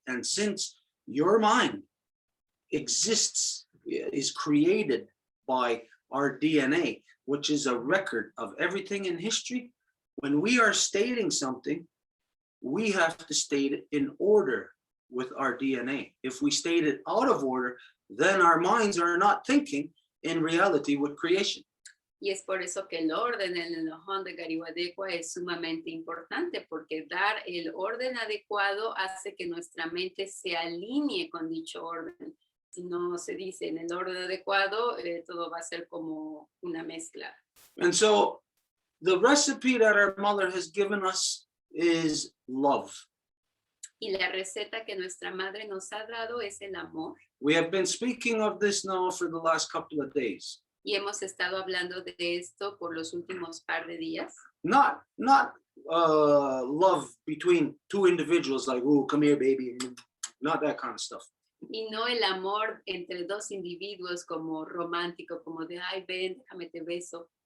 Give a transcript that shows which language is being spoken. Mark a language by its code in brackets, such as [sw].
[en] And since your mind exists, is created by our DNA, which is a record of everything in history, when we are stating something, we have to state it in order with our DNA. If we state it out of order, then our minds are not thinking in reality with creation. [es] Y es por eso que el orden en el Honda Gari Wadekwa es sumamente importante, porque dar el orden adecuado hace que nuestra mente se alinee con dicho orden. Si no se dice en el orden adecuado, todo va a ser como una mezcla. [en] And so the recipe that our mother has given us is love. [es] Y la receta que nuestra madre nos ha dado es el amor. [en] We have been speaking of this now for the last couple of days. [es] Y hemos estado hablando de esto por los últimos par de días. [en] Not love between two individuals like, oh, come here, baby. Not that kind of stuff. [es] Y no el amor entre dos individuos como romántico, como de, ay, ven, déjame te beso.